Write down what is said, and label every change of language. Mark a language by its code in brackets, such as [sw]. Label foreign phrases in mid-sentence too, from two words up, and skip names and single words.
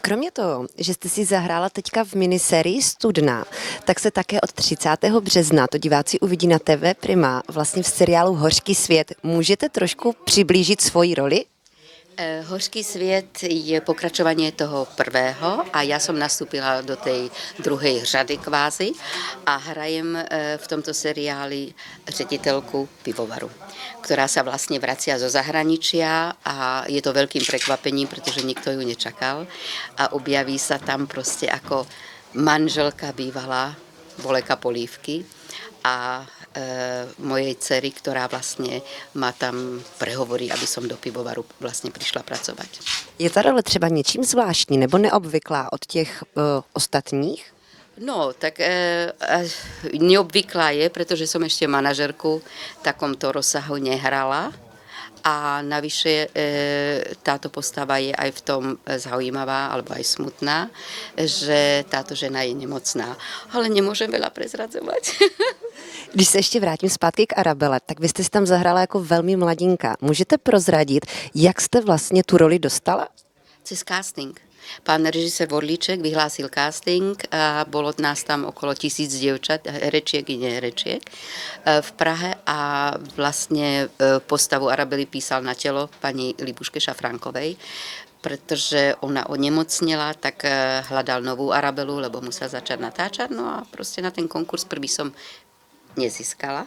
[cs] Kromě toho, že jste si zahrála teďka v minisérii Studna, tak se také od 30. března to diváci uvidí na TV Prima, vlastně v seriálu Hořký svět. Můžete trošku přiblížit svoji roli? [sk] Horský sviet je pokračovanie toho prvého a ja som nastúpila do tej druhej řady kvázi a hrajem v tomto seriáli řediteľku pivovaru, ktorá sa vlastne vracia zo zahraničia a je to veľkým prekvapením, pretože nikto ju nečakal a objaví sa tam proste ako manželka bývalá Boleka Polívky a mojej dcery, ktorá vlastne ma tam prehovorí, aby som do pivovaru vlastne prišla pracovať. [cs] Je ta role třeba něčím zvláštní nebo neobvyklá od těch ostatních? No, [sk] tak neobvyklá je, pretože som ešte manažerku v takomto rozsahu nehrala a navyše táto postava je aj v tom zaujímavá alebo aj smutná, že táto žena je nemocná. Ale nemôžem veľa prezradzovať. [cs] Když se ještě vrátím zpátky k Arabele, tak vy jste si tam zahrála jako velmi mladinka. Můžete prozradit, jak jste vlastně tu roli dostala? [sk] Cez casting. Pán režisér Vorlíček vyhlásil casting a bolo nás tam okolo 1000 dievčat, herečiek i neherečiek v Prahe a vlastne postavu Arabely písal na telo pani Libuške Šafránkovej, pretože ona onemocnila, tak hľadal novú Arabelu, lebo musel začať natáčať, no a proste na ten konkurs prvý som nezískala.